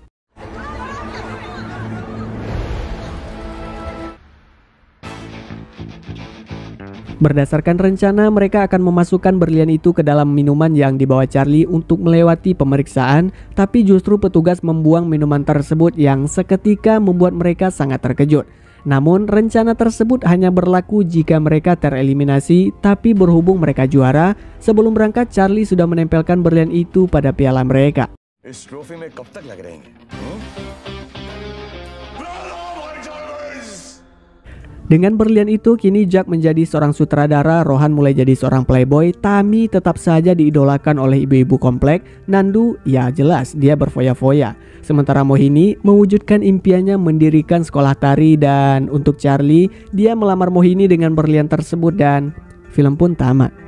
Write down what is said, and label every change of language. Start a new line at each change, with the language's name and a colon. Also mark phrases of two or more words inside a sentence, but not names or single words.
Indonesian: Berdasarkan rencana, mereka akan memasukkan berlian itu ke dalam minuman yang dibawa Charlie untuk melewati pemeriksaan, tapi justru petugas membuang minuman tersebut yang seketika membuat mereka sangat terkejut. Namun rencana tersebut hanya berlaku jika mereka tereliminasi, tapi berhubung mereka juara, sebelum berangkat Charlie sudah menempelkan berlian itu pada piala mereka.
Hindi: इस ट्रॉफी में कब तक लग रहेंगे?
Indonesian: Dengan berlian itu, kini Jack menjadi seorang sutradara, Rohan mulai jadi seorang playboy, Tammy tetap saja diidolakan oleh ibu-ibu komplek, Nandu ya jelas dia berfoya-foya. Sementara Mohini mewujudkan impiannya mendirikan sekolah tari, dan untuk Charlie, dia melamar Mohini dengan berlian tersebut dan film pun tamat.